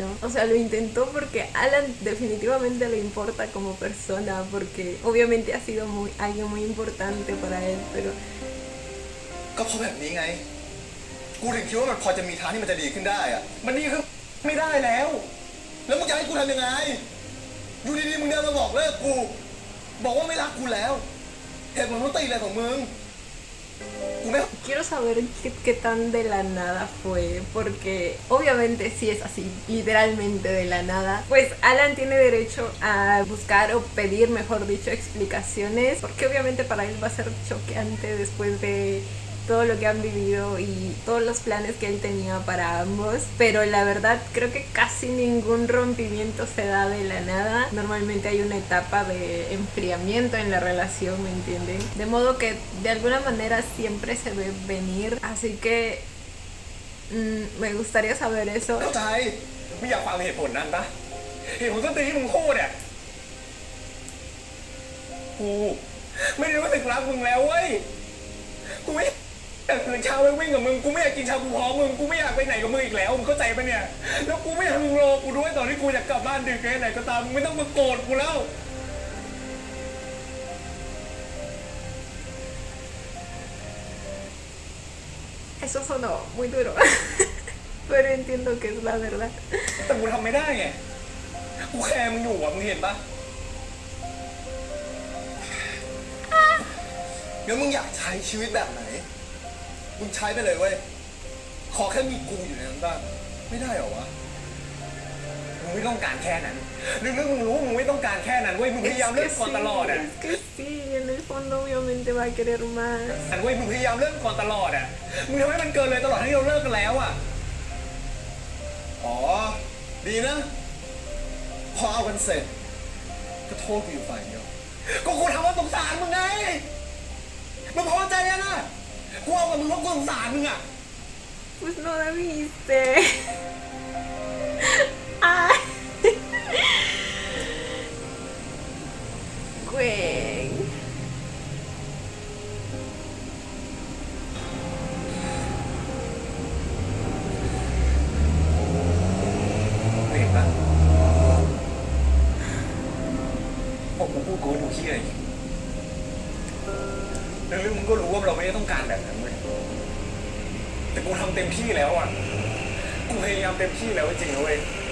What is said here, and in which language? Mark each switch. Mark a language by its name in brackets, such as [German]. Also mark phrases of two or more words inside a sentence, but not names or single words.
[Spanish] O sea, lo intentó porque Alan definitivamente le importa como persona porque obviamente ha sido alguien muy importante para él, pero [Thai] ก็เพราะแบบนี้ไง กูถึงคิดว่ามันพอจะมีทางที่มันจะดีขึ้นได้อะมันดีขึ้นไม่ได้แล้ว แล้วมึงจะให้กูทำยังไง อยู่ดีๆมึงเดินมาบอกเลิกกู บอกว่าไม่รักกูแล้ว เหตุผลต้องตีอะไรของมึง กูไม่ [Spanish] quiero saber qué tan de la nada fue, porque obviamente si es así, literalmente de la nada, pues Alan tiene derecho a buscar o pedir, mejor dicho, explicaciones, porque obviamente para él va a ser choqueante después de todo lo que han vivido y todos los planes que él tenía para ambos, pero la verdad creo que casi ningún rompimiento se da de la nada. Normalmente hay una etapa de enfriamiento en la relación, ¿me entienden? De modo que de alguna manera siempre se ve venir, así que me gustaría saber eso. [Thai] เข้าใจไม่อยากฟังเหตุผลนั้นปะเหตุผลต้นตีที่มึงพูดอะกูไม่ได้รู้สึกรักมึงแล้วเว้ย กูไม่อยากตื่นเช้าไปวิ่งกับมึง กูไม่อยากกินชาบูพร้อมมึง กูไม่อยากไปไหนกับมึงอีกแล้ว มึงเข้าใจปะเนี่ย แล้วกูไม่อยากมึงรอกูด้วยตอนที่กูอยากกลับบ้านดึกแค่ไหนก็ตาม มึงไม่ต้องมาโกรธกูแล้ว [Spanish] Eso sonó muy duro, pero entiendo que es la verdad. [Thai] แต่กูทำไม่ได้ไง กูแคร์มึงอยู่อะมึงเห็นปะงั้นมึงอยากใช้ชีวิตแบบไหนมึงใช้ไปเลยเว้ยขอแค่มีกูอยู่ในนั้นบ้างไม่ได้เหรอวะมึงไม่ต้องการแค่นั้นนึกมึงรู้มึงไม่ต้องการแค่นั้นเว้ยมึงพยายามเลิกก่อนตลอดอ่ะ [Spanish] Es que sí, en el fondo obviamente va a querer más. [Thai] แต่เว้ยมึงพยายามเลิกก่อนตลอดอ่ะมึงทำให้มันเกินเลยตลอดที่เราเลิกกันแล้วอ่ะอ๋อดีนะพอเอากันเสร็จก็โทษกูอยู่ฝ่ายเดียวก็กูทำว่าสงสารมึงไงมึงพอใจยังอ่ะกูเอากับมึงเพราะกูสงสารมึงอ่ะ [Spanish] Pues no la viste. Ay. Gwen. [Thai] เห็นปะพอกูพูดกูดูขี้อะไรเรื่องมึงก็รู้ว่าเราไม่ได้ต้องการแบบนั้นเว้ยแต่กูทำเต็มที่แล้วอ่ะกูพยายามเต็มที่แล้วจริงนะเว้ย